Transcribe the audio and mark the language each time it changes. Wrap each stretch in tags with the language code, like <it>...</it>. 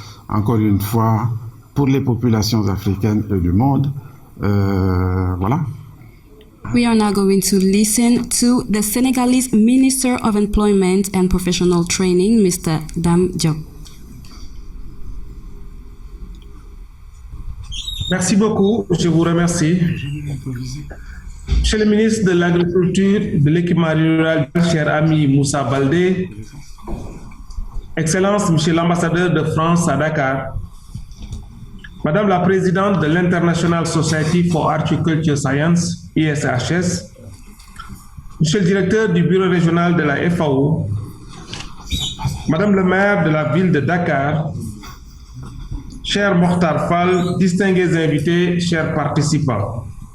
<fr>Encore une fois, pour les populations africaines et du monde, voilà.</fr> <en>We are now going to listen to the Senegalese Minister of Employment and Professional Training, Mr. Dame Diop.</en> <fr>Merci beaucoup, je vous remercie. Monsieur le ministre de l'Agriculture, de l'Équipement rural, cher ami Moussa Baldé, Excellence, Monsieur l'ambassadeur de France à Dakar, Madame la présidente de l'International Society for Horticulture Science, ISHS, Monsieur le directeur du bureau régional de la FAO, Madame le maire de la ville de Dakar, cher Mokhtar Fall, distingués invités, chers participants.</fr>